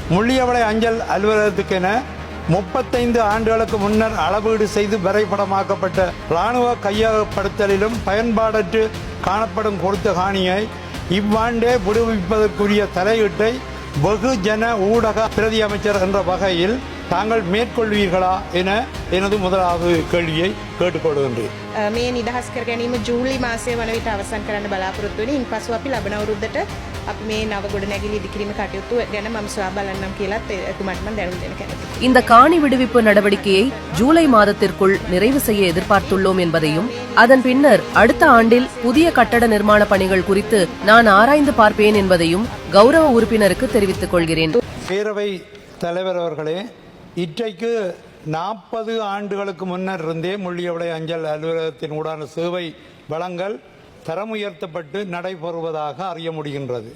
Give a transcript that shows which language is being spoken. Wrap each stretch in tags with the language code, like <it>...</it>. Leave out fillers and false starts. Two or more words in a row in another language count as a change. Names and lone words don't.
<ta>முள்ளியவளை அஞ்சல் அலுவலகத்துக்கென 35 ஆண்டுகளுக்கு முன்னர் அளவீடு செய்து வரைபடமாக்கப்பட்ட இராணுவ கையகப்படுத்தலிலும் பயன்பாடற்று காணப்படும் கொடுத்த காணியை இவ்வாண்டே விடுவிப்பதற்குரிய தலையீட்டை வெகுஜன ஊடக பிரதி அமைச்சர் என்ற வகையில் தாங்கள் மேற்கொள்வீர்களா என எனது முதலாவது கேள்வியை கேட்டுக்கொள்கின்றேன்.</ta> <si>මේ නිදහස් කර ගැනීම ජූලි මාසයේ වන විට අවසන් කරන්න බලාපොරොත්තු වෙන. ඉන්පසු අපි ලබන අවුරුද්දට අපි මේ නව ගොඩනැගිලි ඉදිකිරීම කටයුතු ගැන මම සොයා බලන්නම් කියලාත් එතුමාට මම දැනුම් දෙන්න කැමතියි.</si> <ta>இந்த காணி விடுவிப்பு நடவடிக்கையை ஜூலை மாதத்திற்குள் நிறைவு செய்ய எதிர்பார்த்துள்ளோம் என்பதையும் அதன் பின்னர் அடுத்த ஆண்டில் புதிய கட்டட நிர்மாண பணிகள் குறித்து நான் ஆராய்ந்து பார்ப்பேன் என்பதையும் கௌரவ உறுப்பினருக்கு தெரிவித்துக் கொள்கிறேன். பேரவை தலைவர் அவர்களே, இன்றைக்கு 40 ஆண்டுகளுக்கு முன்னர் இருந்தே முள்ளியவளை அஞ்சல் அலுவலகத்தின் ஊடான சேவை வழங்கல் தரம் உயர்த்தப்பட்டு நடைபெறுவதாக அறிய முடிகின்றது.</ta>